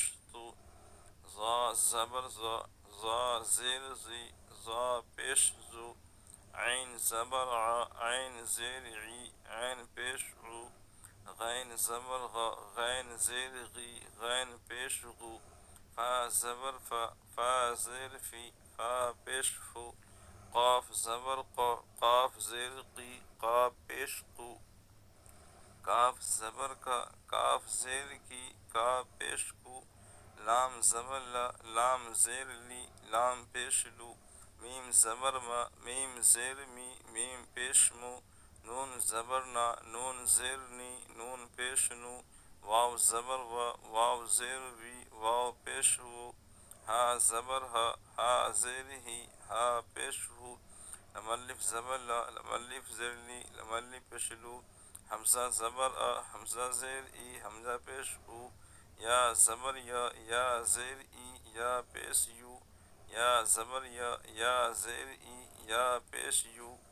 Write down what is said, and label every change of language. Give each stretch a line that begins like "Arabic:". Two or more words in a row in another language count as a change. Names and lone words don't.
Urdu: تو، ظا زبر ظا، ظا زیر زی، ظا پیش زو، عین زبر ع، عین زیر عی، عین پیش عو، غین زبر غا، غین زیر غی، غین پیش غو، فا زبر فا، فا زیر فی، فا پیش فو، قاف زبر قا، قاف زیر قی، قاف پیش قو، کاف زبر کا، کاف زیر کی، کا پیش کو، لام زبر لا، لام زیر لی، لام پیش لو، میم زبر ما، میم زیر می، میم پیش مو، نون زبر نا، نون زیر نی، نون پیش نو، واو زبر و، واو زیر وی، واو پیش و، ہا زبر ہا، ہا زیر ہی، ہا پیش ہو، لم الف زبر لا، لم الف زیر لی، لم الف پیش لو، حمزہ زبر آ، حمزہ زیر ای، حمزہ پیش او، یا زبر یا، یا زیر ای، یا پیش یو، یا زبر یا، یا زیر ای، یا پیش یو،